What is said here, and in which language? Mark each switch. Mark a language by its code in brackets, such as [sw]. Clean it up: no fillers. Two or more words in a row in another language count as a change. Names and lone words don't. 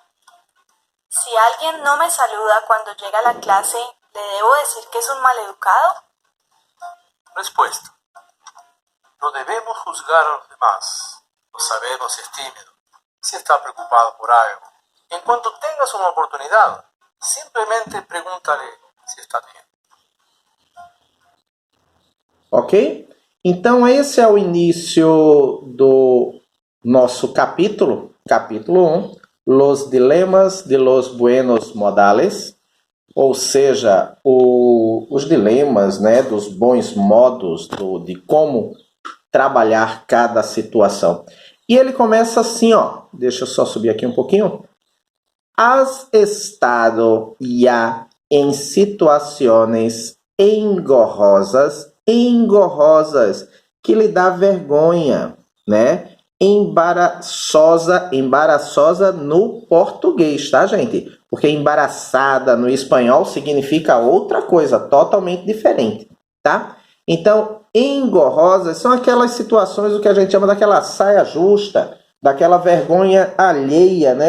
[es] Si alguien no me saluda cuando llega a la clase, ¿le debo decir que es un maleducado? Respuesta. No debemos juzgar a los demás. No sabemos si es tímido, si está preocupado por algo. En cuanto tengas una oportunidad, [pt] simplesmente pregúntale se está bem. Ok? Então, esse é o início do nosso capítulo, capítulo 1, Los dilemas de los buenos modales, ou seja, os dilemas, né, dos bons modos, de como trabalhar cada situação. E ele começa assim, ó, deixa eu só subir aqui um pouquinho. [es] ¿Has estado ya en situaciones engorrosas, [pt] que lhe dá vergonha, né? Embaraçosa no português, tá, gente? Porque embaraçada no espanhol significa outra coisa, totalmente diferente, tá? Então, engorrosas são aquelas situações, o que a gente chama daquela saia justa, daquela vergonha alheia, né?